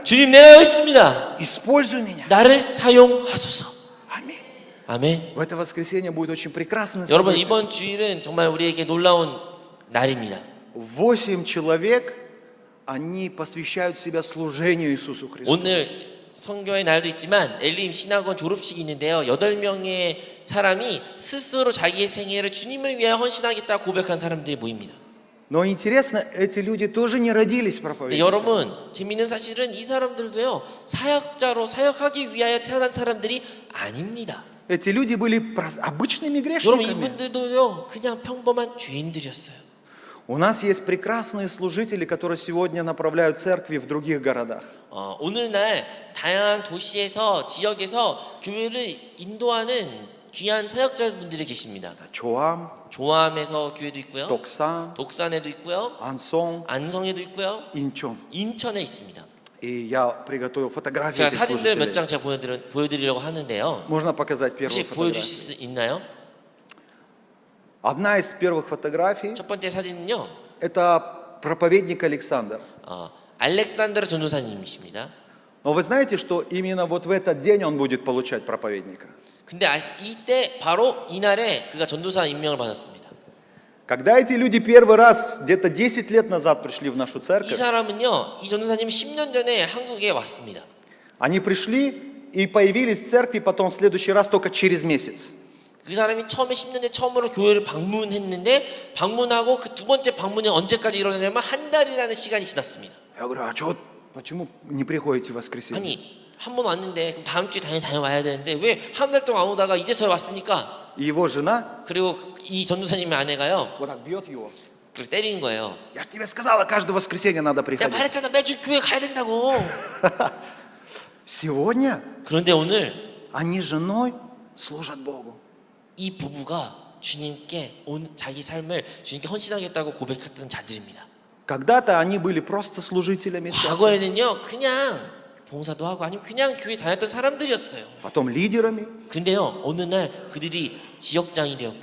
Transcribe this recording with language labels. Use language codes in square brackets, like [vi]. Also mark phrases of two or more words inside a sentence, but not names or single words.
[ko] 주님, 내가 여기 있습니다. [ru] используй меня. [ko] 나를 사용하소서. [ru] Аминь. [ko] 아멘. [ru] В это воскресенье будет очень прекрасное [ko] 여러분, [ru] событие. [ko] 이번 주일은 정말 우리에게 놀라운 날입니다. [ru] 8 человек, они посвящают себя служению Иисусу Христу. [ko] 오늘 성교의 날도 있지만 엘림 신학원 졸업식이 있는데요. 8명의 사람이 스스로 자기의 생애를 주님을 위하여 헌신하겠다 고백한 사람들이 모입니다. [ru] Но интересно, эти люди тоже не родились [ko] 네, [ru] проповедниками. [ko] 여러분 재미있는 사실은 이 사람들도요 사역자로 사역하기 위하여 태어난 사람들이 아닙니다. [ru] Эти люди были обычными [ko] 여러분 [ru] грешниками. [ko] 이분들도요 그냥 평범한 죄인들이었어요. [ru] У нас есть прекрасные служители, которые сегодня направляют церкви в других городах. [ko] 오늘날 다양한 도시에서 지역에서 교회를 인도하는 귀한 사역자분들이 계십니다. [ru] Чоам, [ko] 조암에서 교회도 있고요. [ru] Токсан, [ko] 독산에도 있고요. [ru] Ансон, [ko] 안성에도 있고요. [ru] Инчон. [ko] 인천에 있습니다. [ru] И я приготовил фотографии [ko] 제가 [ru] этих [ko] 사진들 몇 [ru] служителей. [ko] 장 제가 보여드리려고 하는데요. [ru] Можно показать первую [ko] 혹시 보여주실 [ru] фотографию? [ko] 수 있나요? [ru] Одна из первых фотографий [ko] 첫 번째 사진은요. – [ru] это проповедник Александр. [ko] 알렉산드로 전도사님이십니다. [ru] Но вы знаете, что именно вот в этот день он будет получать проповедника? [ko] 근데 이때 바로 이날에 그가 전도사 임명을 받았습니다. [ru] Когда эти люди первый раз, где-то 10 лет назад пришли в нашу [ko] 이 [ru] церковь, [ko] 사람은요, 이 전도사님은 10년 전에 한국에 왔습니다. [ru] они пришли и появились в церкви потом в следующий раз только через месяц. [ko] 그 사람이 처음에 10년 전에 처음으로 교회를 방문했는데 방문하고 그 두 번째 방문이 언제까지 일어나냐면 한 달이라는 시간이 지났습니다. [ru] Я говорю, а что, почему не приходите в воскресенье? [ko] 아니 한 번 왔는데 그럼 다음 주에 당연히 다녀와야 되는데 왜 한 달 동안 안 오다가 이제서야 왔습니까? [ru] И его жена [ko] 그리고 이 전도사님의 아내가요 [ru] вот так бьет его. [ko] 그걸 때리는 거예요. [ru] Я же тебе сказала, каждое воскресенье надо [ko] 내가 [ru] приходить. [ko] 말했잖아 매주 교회 가야 된다고. [ru] Сегодня [ko] 그런데 오늘 [ru] они с женой служат Богу. [ko] 이 부부가 주님께 온 자기 삶을 주님께 헌신하겠다고 고백했던 자들입니다. [ru] Когда-то они были просто служителями церкви, [ko] 과거에는요 그냥 봉사도 하고 아니면 그냥 교회 다녔던 사람들이었어요. [ru] потом лидерами, [ko] 근데요 어느 날 그들이 지역장이 되었고요.